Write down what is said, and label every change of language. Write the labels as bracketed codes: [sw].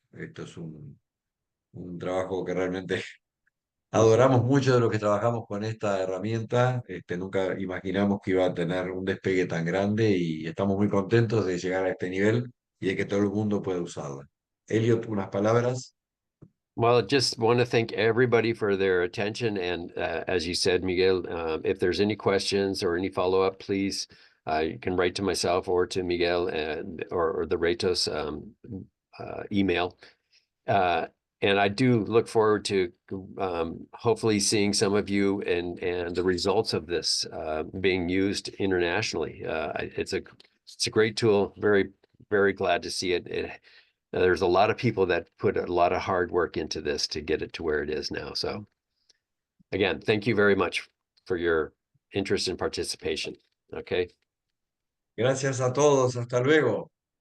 [es] Esto es un trabajo que realmente Mhm. adoramos mucho de lo que trabajamos con esta herramienta. Nunca imaginamos que iba a tener un despegue tan grande y estamos muy contentos de llegar a este nivel y de que todo el mundo pueda usarla. Elliot, unas palabras. [en] Well, just want to thank everybody for their attention. And as you said, Miguel, if there's any questions or any follow-up, please, you can write to myself or to Miguel or the RETOS email. Uh, and I do look forward to hopefully seeing some of you and the results of this being used internationally. It's a great tool. Very, very glad to see it. There's a lot of people that put a lot of hard work into this to get it to where it is now. So again, thank you very much for your interest and participation. Okay. [es] Gracias a todos. Hasta luego.